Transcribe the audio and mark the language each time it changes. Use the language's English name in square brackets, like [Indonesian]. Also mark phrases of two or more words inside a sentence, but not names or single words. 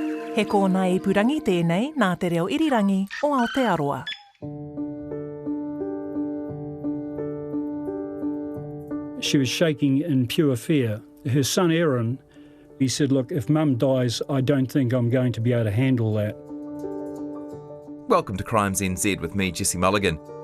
[Māori] He kōna ipurangi tēnei nā te reo irirangi o Aotearoa. [English] She was shaking in pure fear. Her son Aaron, he said, look, if Mum dies, I don't think I'm going to be able to handle that. Welcome to Crimes NZ with me, Jesse Mulligan.